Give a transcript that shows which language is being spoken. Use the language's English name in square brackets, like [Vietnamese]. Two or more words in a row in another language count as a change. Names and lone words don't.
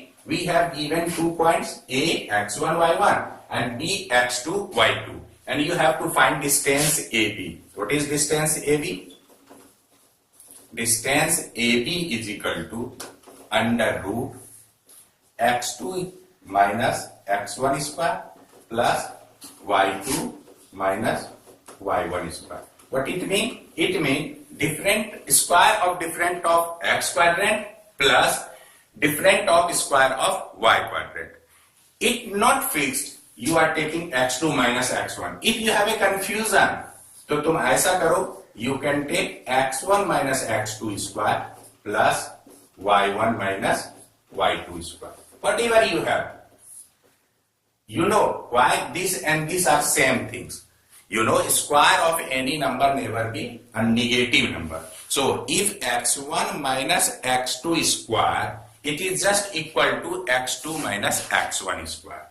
[English] We have given 2 points A, x1, y1 and B, x2, y2. And you have to find distance AB. What is distance AB? Distance AB is equal to under root x2 minus x1 square plus y2 minus y1 square. What it means? It means different square of different of x quadrant plus different of square of y quadrant. It not fixed. You are taking x2 minus x1. If you have a confusion, [Hindi] तो तुम ऐसा करो, [English] you can take x1 minus x2 square plus y1 minus y2 square. Whatever you have. You know why this and these are same things. You know, square of any number never be a negative number. So if x1 minus x2 square, it is just equal to x2 minus x1 square.